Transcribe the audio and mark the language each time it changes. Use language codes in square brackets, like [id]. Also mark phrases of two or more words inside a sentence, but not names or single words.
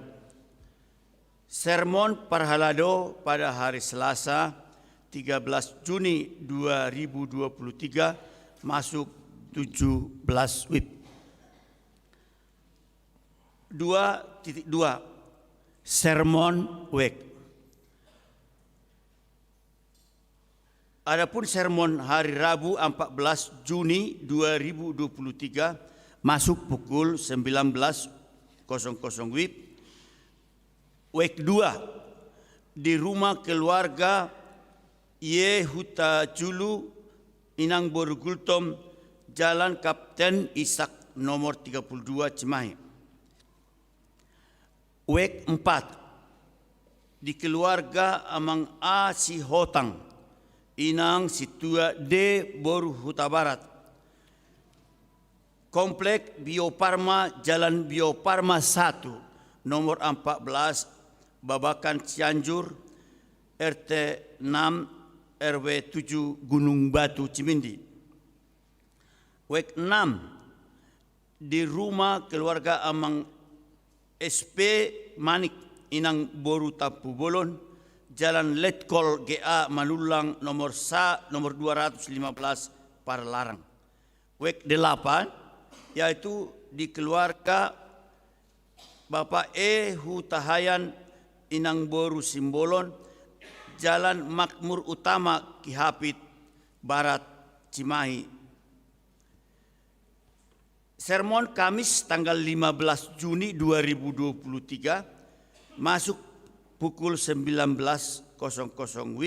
[id] Sermon Parhalado pada hari Selasa 13 Juni 2023 masuk 17 WIB. 2.2 Sermon Week. Adapun sermon hari Rabu 14 Juni 2023 masuk pukul 19.00 WIB. Week 2 di rumah keluarga Yehuta Julu Inang Borugultom, Jalan Kapten Ishak nomor 32 Cimahi. Week 4 di keluarga Amang A Si Hotang Inang Situa D Boru Huta Barat, Komplek Bio Farma Jalan Bio Farma 1 nomor 14 Babakan Cianjur, RT 6 RW 7 Gunung Batu Cimindi. Week 6 di rumah keluarga Amang SP Manik Inang Boru Tapu Bolon, Jalan Letkol GA Malulang nomor 215 Parlarang. Week 8 yaitu di keluarga Bapak E Hutahayan Inang Boru Simbolon, Jalan Makmur Utama Kihapit Barat Cimahi. Sermon Kamis tanggal 15 Juni 2023 masuk pukul 19.00 WIB.